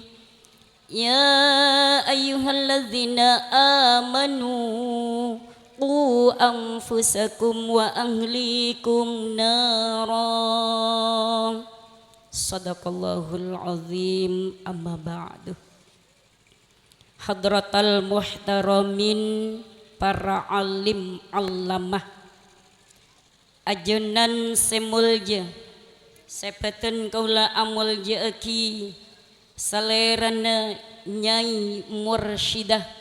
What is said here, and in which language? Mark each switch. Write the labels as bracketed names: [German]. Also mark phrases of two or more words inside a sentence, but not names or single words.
[Arabic] يا أيها الذين آمنوا قوا أنفسكم وأهليكم نارا. صدق الله العظيم. أما بعد. حضرة المحترمين, [Madurese] para [Arabic] عالم علامة, [Madurese] ajunan semulja sepeten kaula amulja aki salerana nyai mursyidah.